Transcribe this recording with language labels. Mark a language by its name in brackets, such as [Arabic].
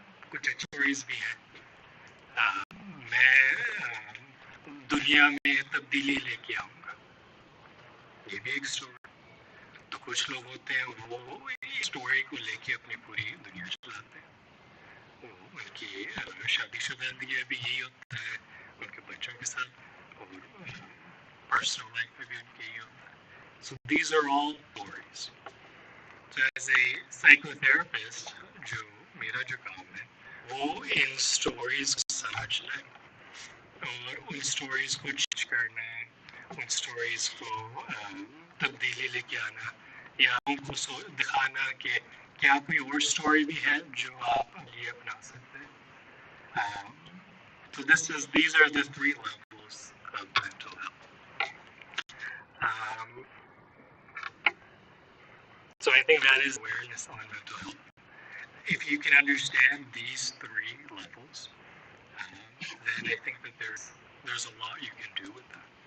[Hindi] कुछ अच्छी स्टोरीज भी हैं। मैं दुनिया में तब्दीली लेके आऊँगा, ये भी एक स्टोरी। तो कुछ लोग होते हैं वो स्टोरी को लेके अपनी पूरी दुनिया चलाते हैं। उनकी शादीशुदा भी यही होता है, उनके बच्चों के साथ, और पर्सनल लाइफ में भी उनके यही होता है. [English] So these are all stories. So as a psychotherapist, [Hindi] जो मेरा जो काम है वो इन स्टोरीज को समझना है और उन स्टोरीज को चेंज करना है, उन स्टोरीज को तब्दीली लेके आना या उनको दिखाना कि क्या कोई और स्टोरी भी है जो आप ये अपना सकते हैं. [English] So these are the 3 levels of mental health. So I think that is awareness on mental health. If you can understand these 3 levels, then I think that there's a lot you can do with that.